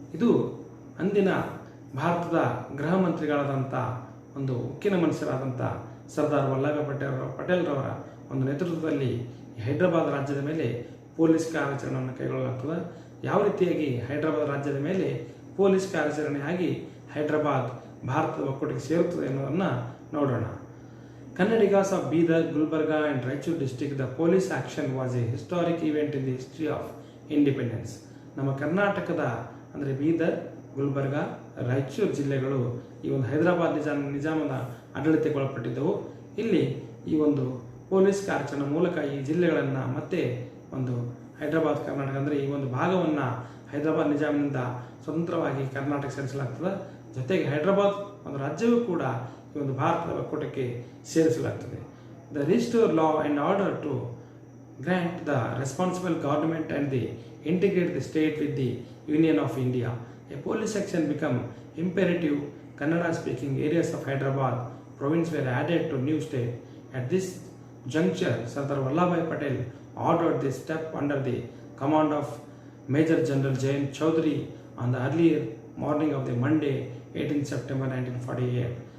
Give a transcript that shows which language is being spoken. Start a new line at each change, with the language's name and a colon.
Kannada: ಇದು ಅಂದಿನ ಭಾರತದ ಗೃಹ ಮಂತ್ರಿಗಳಾದಂಥ ಒಂದು ಉಕ್ಕಿನ ಮನುಷ್ಯರಾದಂಥ ಸರ್ದಾರ್ ವಲ್ಲಭಭಾಯ್ ಪಟೇಲ್ರವರ ಒಂದು ನೇತೃತ್ವದಲ್ಲಿ ಹೈದರಾಬಾದ್ ರಾಜ್ಯದ ಮೇಲೆ ಪೊಲೀಸ್ ಕಾರ್ಯಾಚರಣೆಯನ್ನು ಕೈಗೊಳ್ಳಲಾಗ್ತದೆ. ಯಾವ ರೀತಿಯಾಗಿ ಹೈದರಾಬಾದ್ ರಾಜ್ಯದ ಮೇಲೆ ಪೊಲೀಸ್ ಕಾರ್ಯಾಚರಣೆಯಾಗಿ ಹೈದರಾಬಾದ್ ಭಾರತದ ಒಕ್ಕೂಟಕ್ಕೆ ಸೇರುತ್ತದೆ ಎನ್ನುವುದನ್ನು ನೋಡೋಣ.
English: Kannadigas of Bidar, Gulbarga and Raichur district, the police action was a historic event in the history of independence.
Kannada: ನಮ್ಮ ಕರ್ನಾಟಕದ ಅಂದರೆ ಬೀದರ್, ಗುಲ್ಬರ್ಗಾ, ರಾಯಚೂರು ಜಿಲ್ಲೆಗಳು ಈ ಒಂದು ಹೈದರಾಬಾದ್ ನಿಜಾಮದ ಆಡಳಿತಗೊಳಪಟ್ಟಿದ್ದವು. ಇಲ್ಲಿ ಈ ಒಂದು ಪೊಲೀಸ್ ಕಾರ್ಯಾಚರಣೆ ಮೂಲಕ ಈ ಜಿಲ್ಲೆಗಳನ್ನು ಮತ್ತೆ ಒಂದು ಹೈದರಾಬಾದ್ ಕರ್ನಾಟಕ ಅಂದರೆ ಈ ಒಂದು ಭಾಗವನ್ನು ಹೈದರಾಬಾದ್ ನಿಜಾಮಿನಿಂದ ಸ್ವತಂತ್ರವಾಗಿ ಕರ್ನಾಟಕ ಸೇರಿಸಲಾಗ್ತದೆ. ಜೊತೆಗೆ ಹೈದರಾಬಾದ್ ಒಂದು ರಾಜ್ಯವೂ ಕೂಡ ಈ ಒಂದು ಭಾರತದ ಒಕ್ಕೂಟಕ್ಕೆ ಸೇರಿಸಲಾಗ್ತದೆ.
English: The restore law and order to grant the responsible government and the integrate the state with the union of India. A police section become imperative. Kannada speaking areas of Hyderabad province were added to new state. At this juncture, Sardar Vallabhbhai Patel ordered this step under the command of Major General Jayant Chaudhary on the earlier morning of the Monday, 18 September 1948.